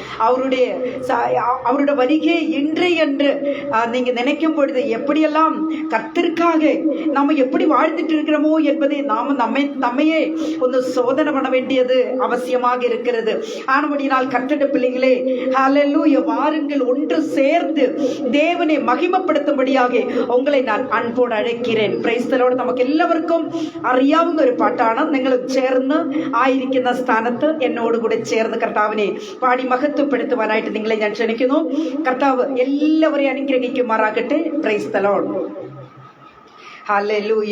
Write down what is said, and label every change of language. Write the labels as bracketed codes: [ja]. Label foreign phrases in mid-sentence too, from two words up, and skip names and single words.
[ta] அவருடைய வருகை இன்று என்று நீங்கள் நினைக்கும் பொழுது எப்படியெல்லாம் கர்த்தருக்காக நாம் எப்படி வாழ்ந்துட்டு இருக்கிறோமோ என்பதை நாம் நம்மையே ஒன்று சோதனை பண்ண வேண்டியது அவசியமாக இருக்கிறது. ஆனபடியால் கர்த்தருடைய பிள்ளைகளே, அல்லேலூயா, வாருங்கள், ஒன்று சேர்ந்து தேவனை மகிமைப்படுத்தும்படியாக உங்களை நான் அன்போடு அழைக்கிறேன். [en] praise the Lord. [ml] നമുക്ക് എല്ലാവർക്കും അറിയാവുന്ന ഒരു പാട്ടാണ്. നിങ്ങൾ ചേർന്ന് ആയിരിക്കുന്ന സ്ഥാനത്ത് എന്നോടുകൂടെ ചേർന്ന് കർത്താവിനെ പാടി മഹത്വപ്പെടുത്തുവാനായിട്ട് നിങ്ങളെ ഞാൻ ക്ഷണിക്കുന്നു. കർത്താവ് എല്ലാവരെയും അനുഗ്രഹിക്കുമാറാകട്ടെ. [en] praise the Lord. ഹല്ലേലൂയ.